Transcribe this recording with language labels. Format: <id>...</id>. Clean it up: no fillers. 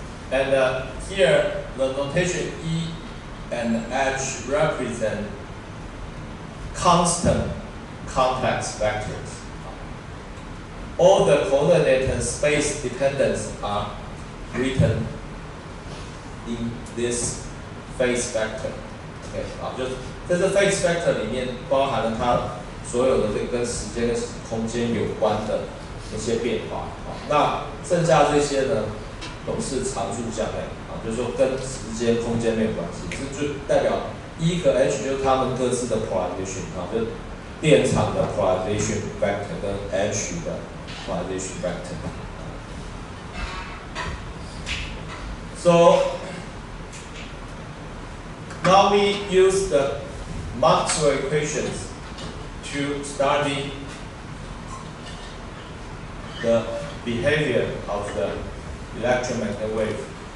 <en>And here, the notation E and H represent constant complex vectors. All the coordinate and space dependence are written in this phase vector.</en> <zh>OK， 就是在这 phase vector 里面包含了它所有的这个跟时间跟空间有关的一些变化。那剩下这些呢？都是常数项类就是说跟时间、空间没有关系，这就代表 E 和 H 就是它们各自的 polarization 就是电场的 polarization vector 跟 H 的 polarization vector。</zh> <en>So now we use the Maxwell equations to study the behavior of the electromagnetic wave.</en>